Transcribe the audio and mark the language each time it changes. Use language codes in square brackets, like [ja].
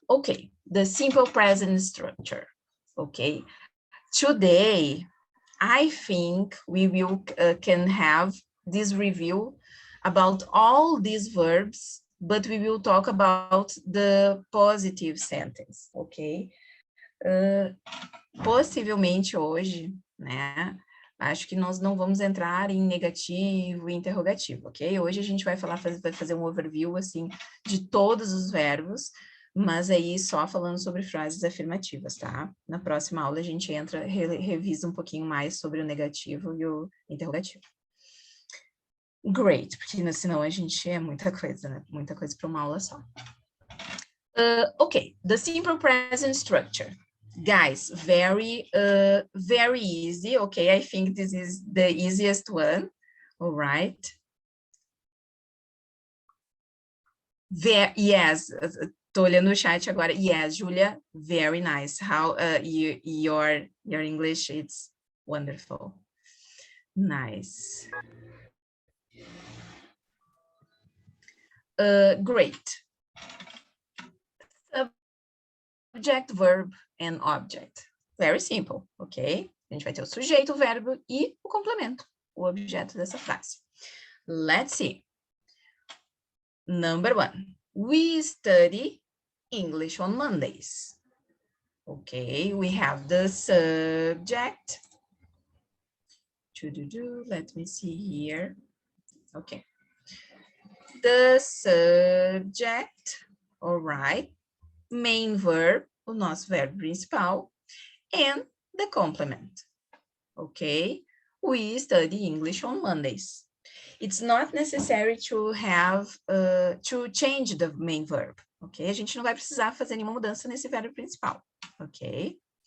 [en] Okay, the simple present structure. Okay, today I think we will can have this review about all these verbs, but we will talk about the positive sentence, ok? [pt] Possivelmente hoje, né? Acho que nós não vamos entrar em negativo e interrogativo, ok? Hoje a gente vai fazer um overview, assim, de todos os verbos, mas aí só falando sobre frases afirmativas, tá? Na próxima aula a gente entra, revisa um pouquinho mais sobre o negativo e o interrogativo. Great, porque senão a gente é muita coisa, né? Muita coisa para uma aula só. [en] Okay, the simple present structure. Guys, very easy, okay? I think this is the easiest one, all right? Yes, [pt] tô olhando o chat agora. [en] Yes, Julia, very nice. How your English, it's wonderful. Nice. Great. Subject, verb, and object. Very simple, ok? [pt] A gente vai ter o sujeito, o verbo e o complemento, o objeto dessa frase. [en] Let's see. Number 1. We study English on Mondays. Okay, we have the subject. Let me see here. Okay. The subject, all right. Main verb, [pt] o nosso verbo principal, [en] and the complement. Okay, we study English on Mondays. It's not necessary to have, to change the main verb, ok? [pt] A gente não vai precisar fazer nenhuma mudança nesse verbo principal, ok?